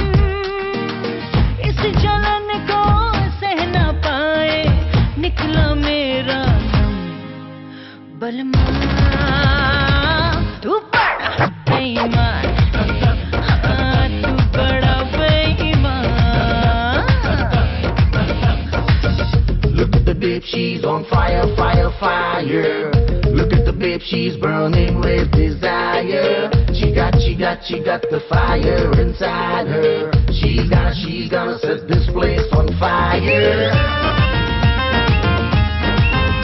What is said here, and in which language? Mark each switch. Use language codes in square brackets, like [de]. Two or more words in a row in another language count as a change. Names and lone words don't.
[hi] इस जलन को सह ना पाए, निकला मेरा दम। बलमा तू बड़ा बेईमान, हाँ तू बड़ा बेईमान। [en] Look at the babe, she's on fire, fire, fire. Look at the babe, she's burning with desire. She got the fire inside her. She's gonna set this place on fire.